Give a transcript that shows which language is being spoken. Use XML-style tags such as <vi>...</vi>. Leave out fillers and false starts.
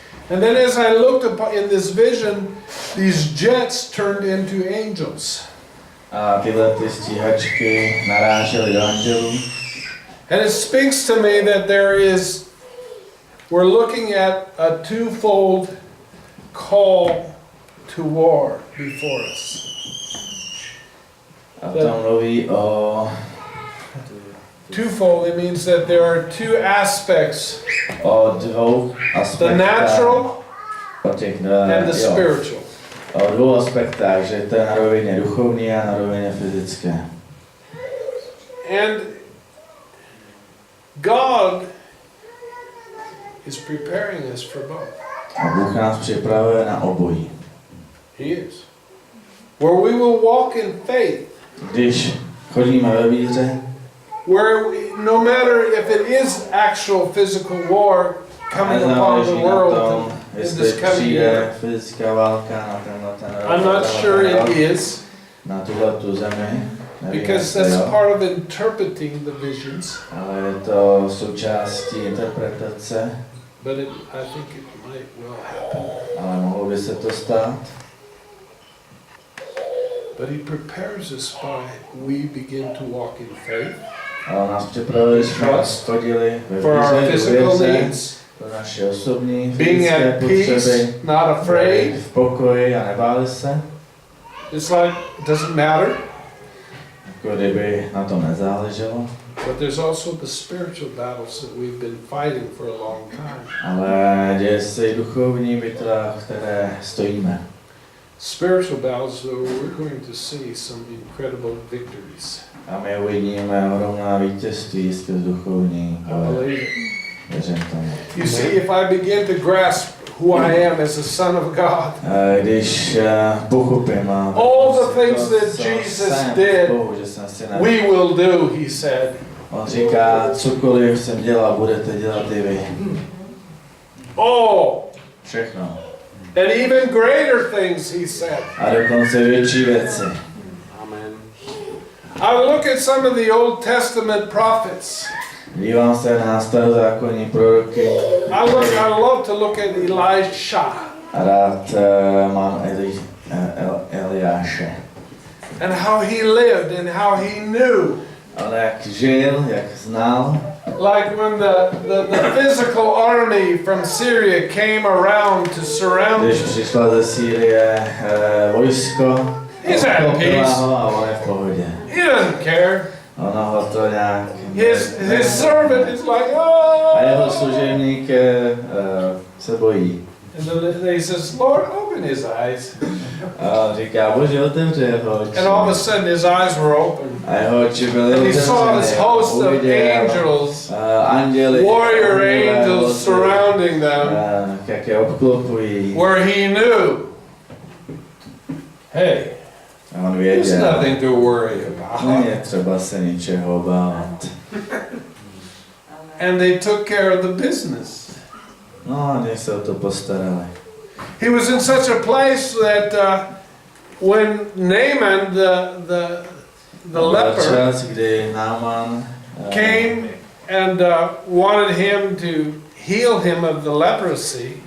<en>And then as I looked in this vision, these jets turned into angels.</en> <cs>A tyhle ty stíhačky narážely do andělů.</cs> <en>And it speaks to me that we're looking at a twofold call to war before us.</en> <cs>A tam mluví o</cs> <en>Twofold, it means that there are two aspects,</en> <cs>dvou</cs> <en>the</en> <cs>aspektech.</cs> <en>natural</en> <cs>O těch,</cs> <en>and the spiritual.</en> <cs>o dvou aspektách, že to je na rovině duchovní a na rovině fyzické.</cs> <en>And God is preparing us for both.</en> <cs>A Bůh nás připravuje na obojí.</cs> <en>He is. Where we will walk in faith.</en> <cs>Když chodíme ve víře,</cs> <en>Where no matter if it is actual physical war coming upon the world in this coming year.</en> <cs>Fyzická válka na tenhle</cs> <en>I'm not sure it is,</en> <cs>na tuhletu zemi.</cs> <en>because that's part of interpreting the visions.</en> <cs>Ale je to součástí interpretace,</cs> <en>But I think it might well happen.</en> <cs>ale mohlo by se to stát.</cs> <en>But he prepares us by we begin to walk in faith</en> <cs>Ale nás připravili, jsme chodili</cs> <en>for our</en> <cs>ve</cs> <en>physical</en> <cs>víře,</cs> <en>needs,</en> <cs>pro naše osobní</cs> <en>being</en> <cs>fyzické</cs> <en>at peace,</en> <cs>potřeby,</cs> <en>not afraid.</en> <cs>v pokoji a nebáli se,</cs> <en>It's like it doesn't matter.</en> <cs>jako kdyby na tom nezáleželo.</cs> <en>But there's also the spiritual battles that we've been fighting for a long time.</en> <cs>Ale děje se i duchovní bitva, které stojíme.</cs> <en>Spiritual battles, we're going to see some incredible victories.</en> <cs>A my uvidíme ohromná vítězství skrz duchovní.</cs> <en>I believe it.</en> <cs>Věřím tomu.</cs> <en>You see, if I begin to grasp who I am as a son of God,</en> <cs>Když pochopím</cs> <en>all the things that Jesus did, we will do, he said.</en> <cs>On říká, cokoliv jsem dělal, budete dělat i vy.</cs> <en>All.</en> <cs>Všechno.</cs> <en>And even greater things, he said.</en> <cs>A dokonce větší věci.</cs> <en>Amen. I look at some of the Old Testament prophets.</en> <cs>Dívám se na starozákonní proroky.</cs> <en>I love to look at Elisha.</en> <cs>A rád mám Eliáše.</cs> <en>And how he lived and how he knew.</en> <cs>Ale jak žil, jak znal.</cs> <en>Like when the physical army from Syria came around to surround</en> <cs>Když</cs> <en>him.</en> <cs>přišla ze Sýrie vojsko,</cs> <en>He's at peace.</en> <cs>ho a on je v pohodě.</cs> <en>He doesn't care.</en> <cs>Ono ho to nějak...</cs> <en>His servant is like, oh.</en> <cs>A jeho služebník se bojí.</cs> <en>And then he says, Lord, open his eyes.</en> <cs>A on říká, Bože, otevři jeho oči.</cs> <en>And all of a sudden his eyes were open.</en> <cs>A jeho oči byly</cs> <en>And he</en> <cs>otevřené.</cs> <en>saw this host of</en> <cs>Uviděl,</cs> <en>angels,</en> <cs>anděli,</cs> <en>warrior angels surrounding them,</en> <cs>jak je obklopují.</cs> <en>where he knew, hey,</en> <cs>A on</cs> <en>there's</en> <cs>věděl,</cs> <en>nothing to worry about.</en> <cs>není třeba se ničeho obávat.</cs> <en>And they took care of the business.</en> <cs>No, oni se o to postarali.</cs> <en>He was in such a place that when Naaman, the leper,</en> <cs>Čas, kdy Náman</cs> <en>came and wanted him to heal him of the leprosy,</en>